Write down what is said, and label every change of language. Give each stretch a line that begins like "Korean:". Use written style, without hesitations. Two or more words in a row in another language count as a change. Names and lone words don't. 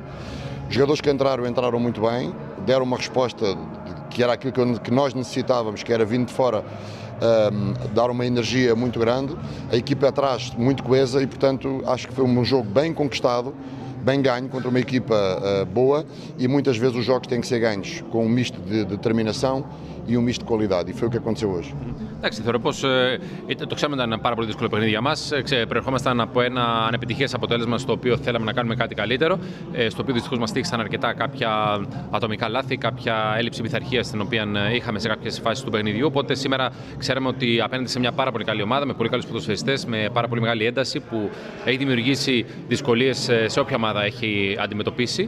Portuguese: Os jogadores que entraram muito bem, deram uma resposta que era aquilo que nós necessitávamos, que era vindo de fora, dar uma energia muito grande, a equipa atrás muito coesa e, portanto, acho que foi um jogo bem conquistado, bem ganho contra uma equipa boa, e muitas vezes os jogos têm que ser ganhos com um misto de determinação e um misto de qualidade, e foi o que aconteceu hoje.
Greek: Εντάξει, θεωρώ πως το ξέρουμε ότι ήταν πάρα πολύ δύσκολο παιχνίδι για μας. Προερχόμασταν από ένα ανεπιτυχές αποτέλεσμα στο οποίο θέλαμε να κάνουμε κάτι καλύτερο. Στο οποίο δυστυχώς μας τύχησαν αρκετά κάποια ατομικά λάθη, κάποια έλλειψη πειθαρχίας την οποία είχαμε σε κάποιες φάσεις του παιχνιδιού. Οπότε σήμερα ξέραμε ότι απέναντι σε μια πάρα πολύ καλή ομάδα, με πολύ καλούς ποδοσφαιριστές, με πάρα πολύ μεγάλη ένταση που έχει δημιουργήσει δυσκολίες σε όποια ομάδα έχει αντιμετωπίσει.